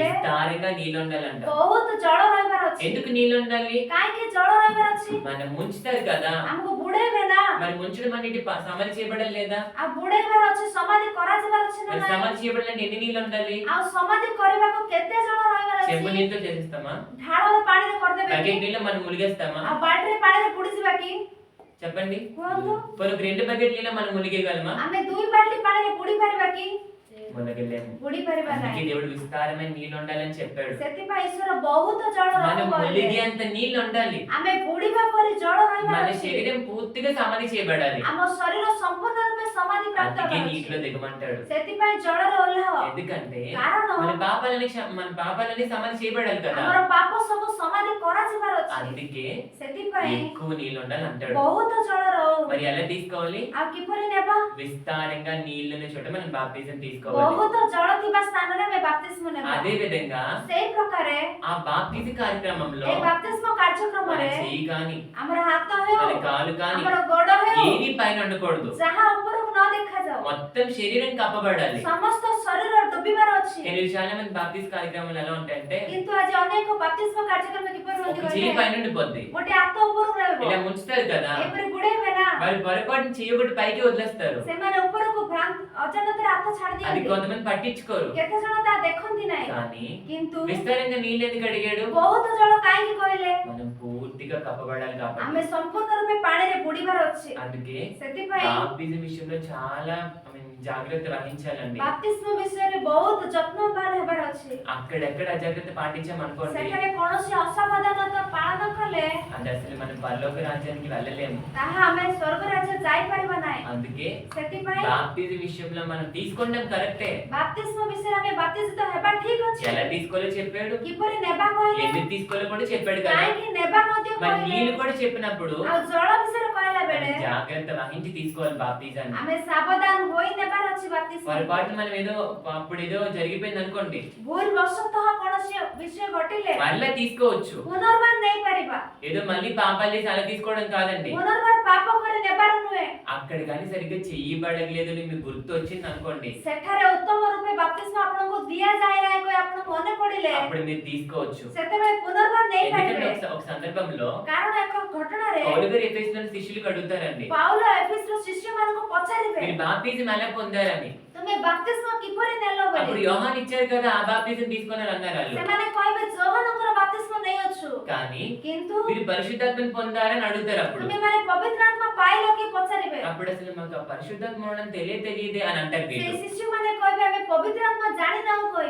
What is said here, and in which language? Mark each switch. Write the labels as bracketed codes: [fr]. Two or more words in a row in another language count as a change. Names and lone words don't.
[te] విస్తారంగా నీళ్ళు ఉండాలంట. [or] ବହୁତ ଜଳ ରହିବାର ଅଛି। [te] ఎందుకు నీళ్ళు ఉండాలి? [or] କାହିଁକି ଜଳ ରହିବାର ଅଛି, [te] మనం ముంచుతారు కదా, [or] ଆମକୁ ବୁଡେଇବେ ନା, [te] మరి ముంచడం అనేది సమాధి చేయబడాలి లేదా? [or] ଆଉ ବୁଡେଇବାର ଅଛି, ସମାଧି କରାଯିବାର ଅଛି ନା [te] మరి [or] ନାହିଁ। [te] సమాధి చేయబడాలంటే ఎన్ని నీళ్ళు ఉండాలి? [or] ଆଉ సମାଧి କରିବାକୁ କେତେ ଜଳ ରହିବାର [te] చెంబు [or] ଅଛି। [te] నీళ్ళతో చేసేస్తామా? [or] ଢାଳର ପାଣିରେ କରିଦେବେ କି, [te] బకెట్ నీళ్ళు మనం మునిగేస్తామా? [or] ଆଉ ବାଲ୍ଟିରେ ପାଣିରେ ବୁଡିଯିବା କି, [te] చెప్పండి. [or] କୁହନ୍ତୁ। [te] పోనీ ఒక 2 బకెట్ నీళ్ళ మనం మునిగేయగలమా? [or] ଆମେ 2 ବାଲ୍ଟି ପାଣିରେ ବୁଡି ପାରିବା କି, [te] మునగలేము. [or] ବୁଡି ପାରିବା [te] అందుకే [or] ନାହିଁ। [te] దేవుడు విస్తారమైన నీళ్ళు ఉండాలని చెప్పాడు. [or] ସେଥିପାଇଁ ଈଶ୍ୱର ବହୁତ ଜଳ [te] మనం [or] ରହିବ କହିଲେ। [te] మునిగే అంత నీళ్ళు ఉండాలి. [or] ଆମେ ବୁଡିବା ପରି ଜଳ ରହିବାର [te] మన [or] ଅଛି। [te] శరీరం పూర్తిగా సమాధి చేయబడాలి. [or] ଆମ ଶରୀର ସମ୍ପୂର୍ଣ୍ଣ రూపେ ସମାଧି ପ୍ରାପ୍ତ [te] అందుకే [or] ହେବାର [te] నీటిలో [or] ଅଛି। [te] దిగమంటాడు. [or] ସେଥିପାଇଁ ଜଳରେ ଓହ୍ଲାଅ। [te] ఎందుకంటే [or] କାରଣ [te] మన పాపాలని సమాధి చేయబడాలి కదా. [or] ଆମର ପାପ ସବୁ ସମାଧି କରାଯିବାର ଅଛି। [te] అందుకే [or] ସେଥିପାଇଁ [te] ఎక్కువ నీళ్ళు ఉండాలి అంటాడు. [or] ବହୁତ ଜଳ ରହୁ। [te] మరి ఎలా తీసుకోవాలి? [or] ଆଉ କିପରି ନେବା, [te] విస్తారంగా నీళ్ళున్న చోట మనం బాప్తిజం తీసుకోవాలి. [or] ବହୁତ ଜଳ ଥିବା ସ୍ଥାନରେ ଆମେ ବାପ୍ତିସ୍ମ ନେବା। [te] అదే విధంగా [or] ସେଇ ପ୍ରକାରେ [te] ఆ బాప్తిజ కార్యక్రమంలో [or] ଏ ବାପ୍ତିସ୍ମ [te] మన [or] କାର୍ଯ୍ୟକ୍ରମରେ [te] చెయ్యి కాని [or] ଆମର ହାତ ହେଉ, [te] మన కాలు కాని [or] ଆମର ଗୋଡ ହେଉ, [te] ఏది పైన ఉండకూడదు. [or] ଯାହା ଉପରକୁ ନ ଦେଖାଯାଉ, [te] మొత్తం శరీరం కప్పబడాలి. [or] ସମସ୍ତ ଶରୀର ଡୁବିବାର ଅଛି। [te] కానీ చాలా మంది బాప్తిజ కార్యక్రమాలు ఎలా ఉంటాయంటే [or] କିନ୍ତୁ ଆଜି ଅନେକ ବାପ୍ତିସ୍ମ କାର୍ଯ୍ୟକ୍ରମ କିପରି ରୁହନ୍ତି [te] ఒక చెయ్యి [or] କହିଲେ, [te] పైన ఉండిపోద్ది. [or] ଗୋଟେ ହାତ ଉପରକୁ ରହିବ, [te] ఇలా ముంచుతారు కదా, [or] ଏପରି ବୁଡେଇବେ ନା, [te] వాళ్ళు పొరపాటున చెయ్యి ఒకటి పైకి వదిలేస్తారు. [or] ସେମାନେ ଉପରକୁ ଅଜାଣତରେ ହାତ ଛାଡି [te] అది [or] ଦିଅନ୍ତି। [te] కొంతమంది పట్టించుకోరు. [or] କେତେ ଜଣ ତାହା ଦେଖନ୍ତି ନାହିଁ। [te] కానీ [or] କିନ୍ତୁ [te] విస్తారంగా నీళ్ళు ఎందుకు అడిగాడు? [or] ବହୁତ ଜଳ କାହିଁକି କହିଲେ, [te] మనం పూర్తిగా కప్పబడాలి [or] ଆମେ [te] కాబట్టి. [or] ସମ୍ପୂର୍ଣ୍ଣ ରୂପେ ପାଣିରେ ବୁଡିବାର ଅଛି। [te] అందుకే [or] ସେଥିପାଇଁ [te] బాప్తిజం విషయంలో చాలా జాగ్రత్త వహించాలండి. [or] ବାପ୍ତିସ୍ମ ବିଷୟରେ ବହୁତ ଯତ୍ନବାନ ହେବାର ଅଛି। [te] అక్కడెక్కడ అజాగ్రత్త పాటించామనుకోండి, [or] ସେଠାରେ କୌଣସି ଅସାବଧାନତା ପାଳନ କଲେ [te] అంటే అసలు మనం పరలోక రాజ్యానికి వెళ్ళలేము. [or] ତାହା ଆମେ ସ୍ୱର୍ଗ ରାଜ୍ୟ ଯାଇପାରିବା ନାହିଁ। [te] అందుకే [or] ସେଥିପାଇଁ [te] బాప్తిజం విషయంలో మనం తీసుకోవడం కరెక్టే. [or] ବାପ୍ତିସ୍ମ ବିଷୟରେ ଆମେ ବାପ୍ତିସ୍ମିତ ହେବା ଠିକ ଅଛି। ଅଛି [te] ఎలా తీసుకోవాలో చెప్పాడు, [or] କିପରି ନେବା କହିଲେ [te] ఎందుకు తీసుకోవాలో కూడా చెప్పాడు కదా. [or] କାହିଁକି ନେବା ମଧ୍ୟ [te] మరి [or] କହିଲେ [te] నీళ్ళు కూడా చెప్పినప్పుడు [or] ଆଉ ଜଳ ବିଷୟରେ କହିଲା ବେଳେ [te] జాగ్రత్త వహించి తీసుకోవాలి బాప్తిజాన్ని. [or] ଆମେ ସାବଧାନ ହୋଇ ନେବାର ଅଛି ବାପ୍ତିସ୍ମ। [te] పొరపాటు మనం ఏదో అప్పుడు ఏదో జరిగిపోయింది అనుకోండి, [or] ଭୁଲ ବଶତଃ କୌଣସି ବିଷୟ ଘଟିଲେ [te] మళ్ళీ తీసుకోవచ్చు. [or] ପୁନର୍ବାର ନେଇପାରିବା, [te] ఏదో మళ్ళీ పాపాలు చేసి అలా తీసుకోవడం కాదండి. [or] ପୁନର୍ବାର ପାପ କରି ନେବାର ନୁହେଁ। [te] అక్కడ కానీ సరిగ్గా చెయ్యబడలేదు అని మీకు గుర్తు వచ్చింది అనుకోండి, [or] ସେଠାରେ ଉତ୍ତମ ରୂପେ ବାପ୍ତିସ୍ମ ଆପଣଙ୍କୁ ଦିଆଯାଏ ନାହିଁ କହି ଆପଣଙ୍କୁ ମନେ ପଡ଼ିଲେ [te] అప్పుడు మీరు తీసుకోవచ్చు. [or] ସେତେବେଳେ ପୁନର୍ବାର [te] ఎందుకంటే [or] ନେଇପାରିବେ। [te] ఒక సందర్భంలో [or] କାରଣ ଏକ ଘଟଣାରେ [te] పౌలు గారు ఎఫెసీయుల శిష్యులకు అడుగుతారండి, [or] ପାଉଲ ଏଫେସର ଶିଷ୍ୟମାନଙ୍କୁ ପଚାରିବେ [te] మీరు బాప్తిజం ఎలా పొందారని. [or] ତୁମେ ବାପ୍ତିସ୍ମ କିପରି ନେଲ [te] అప్పుడు [or] ବୋଲି। [te] యోహాన్ ఇచ్చారు కదా, ఆ బాప్తిజం తీసుకున్నారు అన్నారు వాళ్ళు. [or] ସେମାନେ କହିବେ ଯୋହନଙ୍କର ବାପ୍ତିସ୍ମ ନେଇଅଛୁ, [te] కానీ [or] କିନ୍ତୁ [te] మీరు పరిశుద్ధాత్మని పొందారని అడుగుతారు. అప్పుడు [or] ତୁମେମାନେ ପବିତ୍ର ଆତ୍ମା ପାଇଲ କି ପଚାରିବେ। [te] అప్పుడు అసలు మాకు ఆ పరిశుద్ధాత్మ ఉండడం తెలియదే అని అంటారు [or] ସେ [te] వీళ్ళు. [or] ଶିଶୁମାନେ କହିବେ ଆମେ ପବିତ୍ର ଆତ୍ମା ଜାଣିନାହୁଁ କହି